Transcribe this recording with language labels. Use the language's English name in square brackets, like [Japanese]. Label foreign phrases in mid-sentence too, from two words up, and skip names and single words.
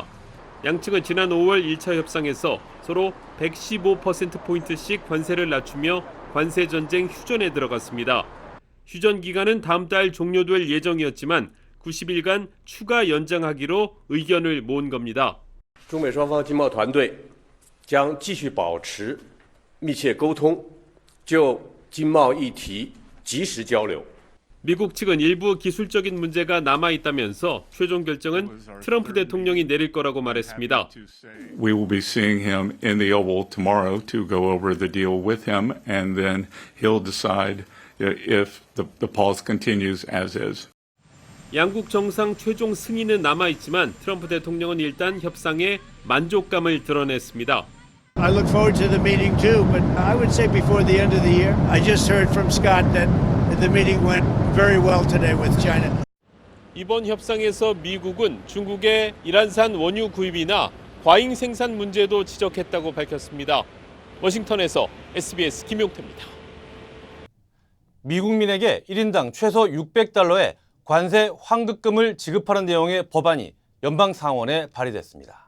[Korean] 양측은 지난 5월 1차 협상에서 서로 115%포인트씩 관세를 낮추며 관세 전쟁 휴전에 들어갔습니다. 휴전 기간은 다음 달 종료될 예정이었지만 90일간 추가 연장하기로 의견을 모은 겁니다. [Chinese] 中美双方经贸团队将继续保持密切沟通，就经贸议题及时交流。 [Korean] 미국 측은 일부 기술적인 문제가 남아있다면서 최종 결정은 트럼프 대통령이 내릴 거라고 말했습니다. [English] We will be seeing him in the Oval tomorrow to go over the deal with him, and then he'll decide if the pause continues as is. [Korean] 양국 정상 최종 승인은 남아있지만 트럼프 대통령은 일단 협상에 만족감을 드러냈습니다. [English] I look forward to the meeting too, but I would say before the end of the year. I just heard from Scott that the meeting went very well today with China. [Korean] 이번 협상에서 미국은 중국의 이란산 원유 구입이나 과잉 생산 문제도 지적했다고 밝혔습니다. 워싱턴에서 SBS 김용태입니다. 미국민에게 1인당 최소 $600의 관세 환급금을 지급하는 내용의 법안이 연방 상원에 발의됐습니다.